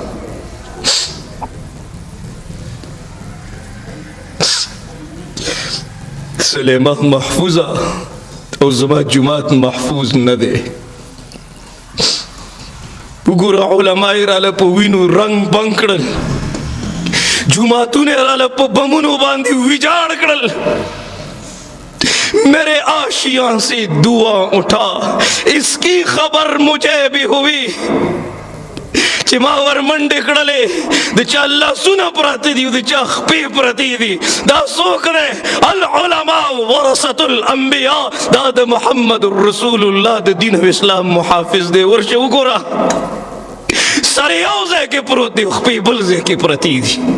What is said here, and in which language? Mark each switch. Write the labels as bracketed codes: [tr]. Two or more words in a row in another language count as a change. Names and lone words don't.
[ps] سلیمه محفوظه او زما جماعت محفوظ نه دی وګوره علما یې راله په وینو رنګ بنګ کړل جماعتونه یې راله په بمونو باندې ویجاړ کړل [ur] میرے آشیاں سے دعا اٹھا اس کی خبر مجھے بھی ہوئی [ps] چې ما ورمنډې کړلې د چا لاسونه پراته دي د چا خپې پرتې دي دا څوک دی [ar] العلماء ورثة الانبیاء [ps] دا د [ar] محمد رسول الله [ps] د دین او اسلام محافظ دی ورشه وګوره سر یو ځای کې پروت دی خپې بل ځای کې پرتې دي